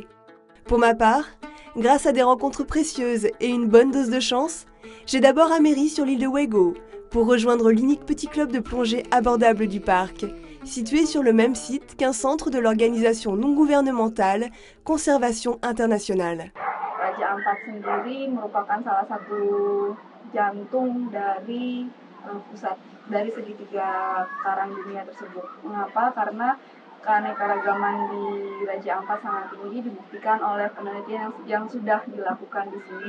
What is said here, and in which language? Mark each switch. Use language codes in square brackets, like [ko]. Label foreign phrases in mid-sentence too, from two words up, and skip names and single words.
[fr] Pour ma part, grâce à des rencontres précieuses et une bonne dose de chance, j'ai d'abord améri sur l'île de Wego pour rejoindre l'unique petit club de plongée abordable du parc, situé sur le même site qu'un centre de l'organisation non gouvernementale Conservation Internationale. [id] Raja Ampat sendiri merupakan salah satu jantung dari pusat dari segitiga karang dunia tersebut. Mengapa? Karena keanekaragaman di Raja Ampat sangat tinggi, dibuktikan oleh penelitian yang sudah dilakukan di sini.